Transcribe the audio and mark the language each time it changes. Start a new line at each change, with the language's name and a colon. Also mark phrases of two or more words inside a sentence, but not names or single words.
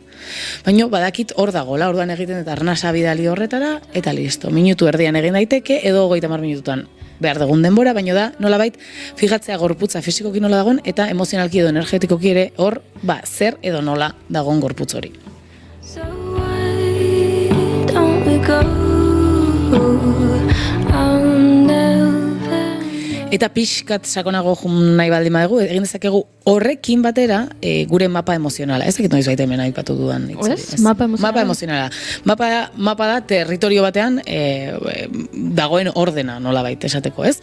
Basque: Baina badakit hor dagoela, orduan egiten eta arnasa bidali horretara, eta listo. Minutu erdian egin daiteke, edo 30 minututan behar dugun denbora, baina da, nolabait, fijatzea gorputza fisikoki nola dagoen, eta emozionalki edo energetikoki ere hor, zer edo nola dagoen gorputz hori.
English: So why don't we go?
Basque: Eta pixkat sakonago nahi baldin badugu, egin dezakegu horrekin batera gure mapa emozionala. Ez dakit noiz baita hemen aipatu dudan. Mapa emozionala? Mapa emozionala. Mapa da territorio batean dagoen ordena nola baita esateko, ez?